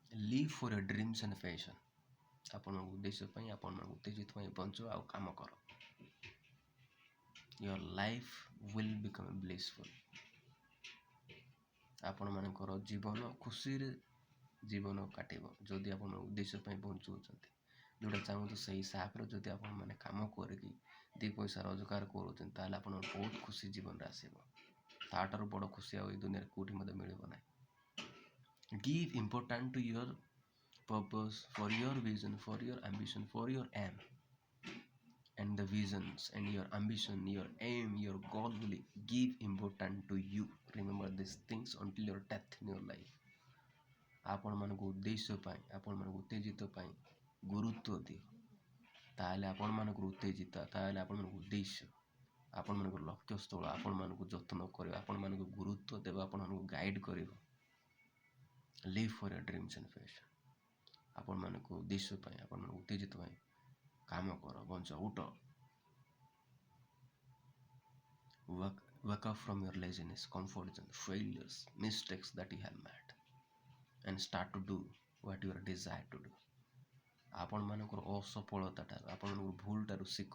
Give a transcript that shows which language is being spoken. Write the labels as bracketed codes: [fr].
[en] Live for your dreams and passion. [or] ଆପଣଙ୍କ ଉଦ୍ଦେଶ୍ୟ ପାଇଁ, ଆପଣଙ୍କ ଉତ୍ତେଜିତ ପାଇଁ ବଞ୍ଚ ଆଉ କାମ କର। [en] Your life will become blissful. [or] ଆପଣମାନଙ୍କର ଜୀବନ ଖୁସିରେ ଜୀବନ କାଟିବ ଯଦି ଆପଣ ଉଦ୍ଦେଶ୍ୟ ପାଇଁ ବଞ୍ଚୁଅଛନ୍ତି। ଯେଉଁଟା ଚାହୁଁଛନ୍ତି ସେଇ ହିସାବରେ ଯଦି ଆପଣମାନେ କାମ କରିକି ଦୁଇ ପଇସା ରୋଜଗାର କରୁଛନ୍ତି ତାହେଲେ ଆପଣଙ୍କର ବହୁତ ଖୁସି ଜୀବନରେ ଆସିବ। ତାଠାରୁ ବଡ଼ ଖୁସି ଆଉ ଏଇ ଦୁନିଆରେ କେଉଁଠି ମଧ୍ୟ ମିଳିବ ନାହିଁ। [en] Give importance to your purpose, for your vision, for your ambition, for your aim. And the visions and your ambition, your aim, your goal will give importance to you. Remember these things until your death in your life. [or] ଆପଣମାନଙ୍କ ଉଦ୍ଦେଶ୍ୟ ପାଇଁ, ଆପଣମାନଙ୍କ ଉତ୍ତେଜିତ ପାଇଁ ଗୁରୁତ୍ୱ ଦିଅ। ତାହେଲେ ଆପଣମାନଙ୍କର ଉତ୍ତେଜିତ, ତାହେଲେ ଆପଣମାନଙ୍କ ଉଦ୍ଦେଶ୍ୟ, ଆପଣମାନଙ୍କର ଲକ୍ଷ୍ୟସ୍ଥଳ, ଆପଣମାନଙ୍କୁ ଯତ୍ନ କରିବା, ଆପଣମାନଙ୍କୁ ଗୁରୁତ୍ୱ ଦେବା ଆପଣମାନଙ୍କୁ ଗାଇଡ୍ କରିବ। [en] Live for your dreams and passion. [or] ଆପଣମାନଙ୍କୁ ଉଦ୍ଦେଶ୍ୟ ପାଇଁ, ଆପଣମାନଙ୍କୁ ଉତ୍ତେଜିତ ପାଇଁ କାମ କର, ବଞ୍ଚ, ଉଠ। [en] Wake up from your laziness, comfort zone, failures, mistakes that you have made and start to do what you are desired to do. [or] ଆପଣମାନଙ୍କର ଅସଫଳତା ଠାରୁ, ଆପଣଙ୍କର ଭୁଲ ଠାରୁ ଶିଖ।